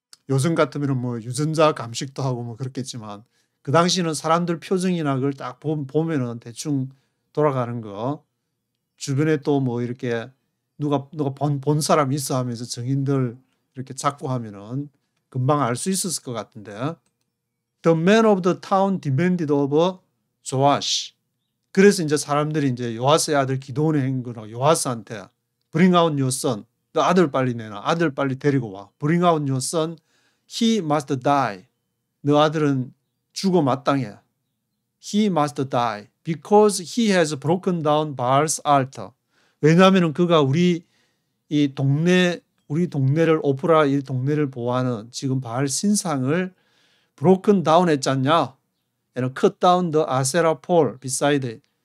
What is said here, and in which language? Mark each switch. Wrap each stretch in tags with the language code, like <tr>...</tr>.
<ko>요즘 같으면 뭐 유전자 감식도 하고 뭐 그렇겠지만 그 당시는 사람들 표정이나 그걸 딱 보면은 대충 돌아가는 거, 주변에 또 뭐 이렇게 누가 본 사람 있어 하면서 증인들 이렇게 찾고 하면은 금방 알 수 있었을 것 같은데.</ko> <en>The man of the town demanded of Joash.</en> <ko>그래서 이제 사람들이 이제 요아스의 아들 기도원의 행거로 요아스한테</ko> <en>Bring out your son.</en> <ko>너 아들 빨리 내놔. 아들 빨리 데리고 와.</ko> <en>Bring out your son. He must die.</en> <ko>너 아들은 죽어 마땅해.</ko> <en>He must die because he has broken down Baal's altar.</en> <ko>왜냐하면 그가 우리 동네를 오프라 이 동네를 보호하는 지금 바알 신상을</ko> <en>broken down</en> <ko>했잖냐.</ko> <en>and cut down the Asherah pole beside it.</en>